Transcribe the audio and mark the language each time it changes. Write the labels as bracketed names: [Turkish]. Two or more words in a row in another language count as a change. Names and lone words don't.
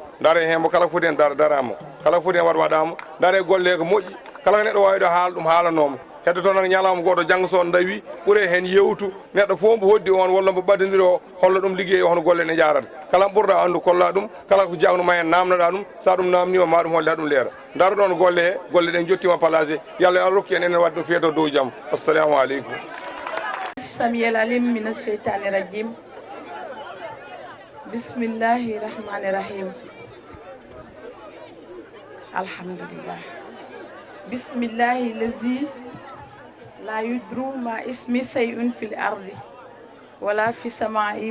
[Fula] ndaare hen mo kala foti hen darama kala foti hen waɗama ndaare golle ko moƴƴi kala ko neɗɗo wawiɗo haala ɗum haalanoma heddoto tan ñalawma goto janggo so on dawi ɓuure hen yewtu neɗɗo fof mbo hoddi on walla mbo ɓaddodiri o holla ɗum liggey o hono golle ne jarata kala ɓurɗa andu kolla ɗum kala ko jagnuma hen namnoɗa ɗum sa ɗum namnima ma ɗum holle ha ɗum leera daaro ɗon golle he golle ɗen jottima placé yallah yo rokki en enen wadde ɗum feeto dow jaam [Arabic] السلام عليكم السميع العليم من الشيطان الرجيم بسم الله الرحمن الرحيم الحمد لله بسم الله الذي لا يضر مع اسمه شيء في الأرض ولا في السماء